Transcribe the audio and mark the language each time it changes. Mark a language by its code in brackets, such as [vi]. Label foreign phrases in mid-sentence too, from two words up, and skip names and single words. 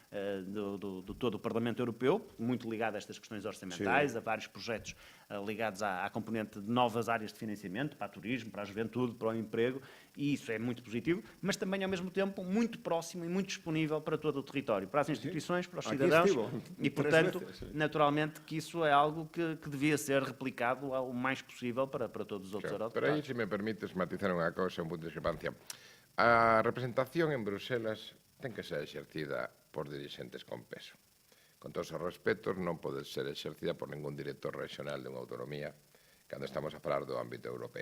[pt] do todo o Parlamento Europeu, muito ligado a estas questões orçamentais, a vários projetos ligados à componente de novas áreas de financiamento, para o turismo, para a juventude, para o emprego, e isso é muito positivo, mas também, ao mesmo tempo, muito próximo e muito disponível para todo o território, para as instituições, para os cidadãos, e, portanto, naturalmente, que isso é algo que devia ser replicado o mais possível para todos os outros eurodeputados. [gl] Pero aí, se me permites matizar unha cousa, un punto de discrepancia. A representación en Bruselas ten que ser exercida por dirixentes con peso. Con todos os respetos, non pode ser exercida por ningún director regional de unha autonomía cando estamos a falar do ámbito europeo.